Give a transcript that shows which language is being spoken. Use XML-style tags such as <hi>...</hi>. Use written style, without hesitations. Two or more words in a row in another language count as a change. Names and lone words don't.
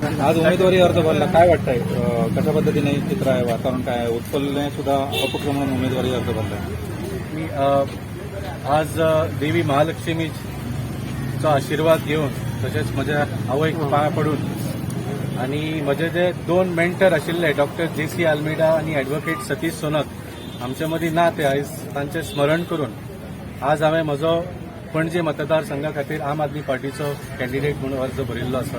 <mr>आज उमेदवारी अर्ज भरला, काय वाटतंय? कशा पद्धतीने चित्र आहे, वातावरण काय आहे? उत्पलने सुद्धा अपक्ष म्हणून उमेदवारी अर्ज भरला.</mr> <kok>मी आज देवी महालक्ष्मीचा आशीर्वाद घेऊन तसेच म्हज्या आवयक पांया पडून आणि म्हजे जे दोन मेंटर आशिल्ले डॉक्टर JC आल्मेडा आणि ॲडव्होकेट सतीश सोनक आमचे मदीं ना ते आयज तांचें स्मरण करून आज हांवें म्हजो पणजे मतदारसंघा खातीर आम आदमी पार्टीचो कॅन्डिडेट म्हणून अर्ज भरिल्लो आसा.</kok>